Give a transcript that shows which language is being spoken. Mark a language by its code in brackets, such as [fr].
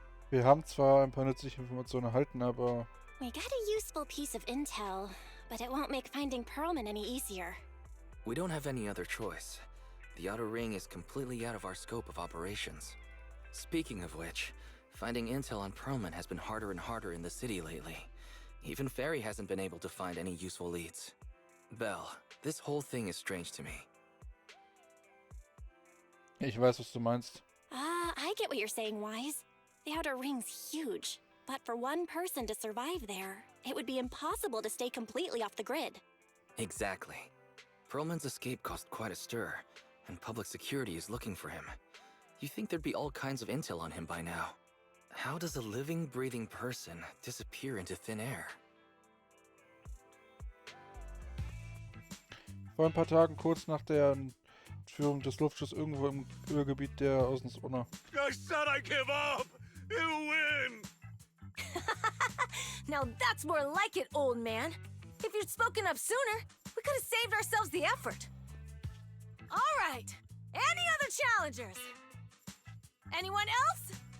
[de] Wir haben zwar ein paar nützliche Informationen erhalten, aber [en] We got a useful piece of intel, but it won't make finding Perlman any easier. We don't have any other choice. The Outer Ring is completely out of our scope of operations. Speaking of which, finding intel on Perlman has been harder and harder in the city lately. Even Ferry hasn't been able to find any useful leads. Belle, this whole thing is strange to me. [de] ich weiß, was du meinst. [en] I get what you're saying, Wise. The Outer Ring's huge, but for one person to survive there, it would be impossible to stay completely off the grid. Exactly. Perlman's escape caused quite a stir, and public security is looking for him. You'd think there'd be all kinds of intel on him by now. How does a living, breathing person disappear into thin air? [de] Vor ein paar Tagen, kurz nach der Entführung des Luftschiffs irgendwo im Ölgebiet der Außenzone. [en] I said I give up! You win! Now that's more like it, old man. If you'd spoken up sooner, we could have saved ourselves the effort. All right. Any other challengers? Anyone else?